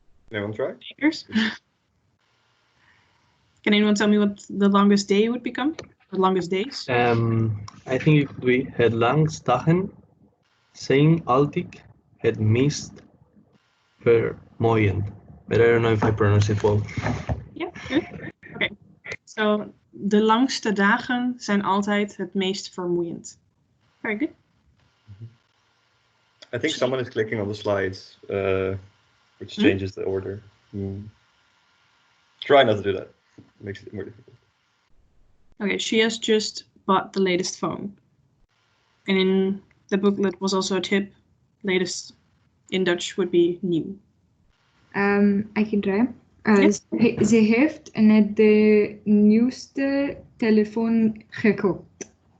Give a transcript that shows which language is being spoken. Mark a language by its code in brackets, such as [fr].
[en] Anyone try? Takers? Can anyone tell me what the longest day would become? The longest days? I think it could be [nl] het langst dagen zijn altijd het meest vermoeiend. [en] But I don't know if I pronounce it well. Yeah, good. Okay. [nl] So, de langste dagen zijn altijd het meest vermoeiend. [en] Very good. I think someone is clicking on the slides, which changes the order. Try not to do that. It makes it more difficult. Okay, she has just bought the latest phone. And in the booklet was also a tip. Latest in Dutch would be new. I can try. [nl] Ze heeft net de nieuwste telefoon gekocht.